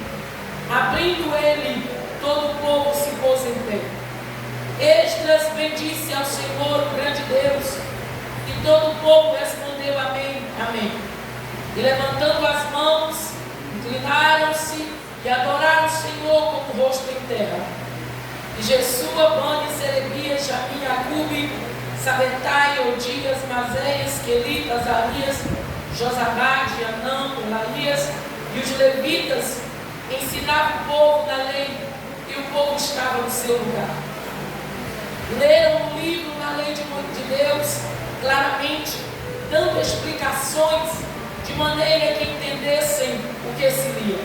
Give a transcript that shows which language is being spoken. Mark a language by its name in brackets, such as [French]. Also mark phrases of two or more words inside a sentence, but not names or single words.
[Portuguese] Abrindo ele, todo o povo se pôs em pé. Esdras bendisse ao Senhor, o grande Deus, e todo o povo respondeu amém, amém. E levantando as mãos, inclinaram-se e adoraram o Senhor com o rosto em terra. E Jesua, Bani, Serebias, Jamim, Acube, Sabetai, Odias, Mazéias, Quelita, Azarias, Josabade, Anã, Elaias e os levitas ensinavam o povo na lei, e o povo estava no seu lugar. Leram o livro na lei de Deus claramente, dando explicações de maneira que entendessem o que se lia.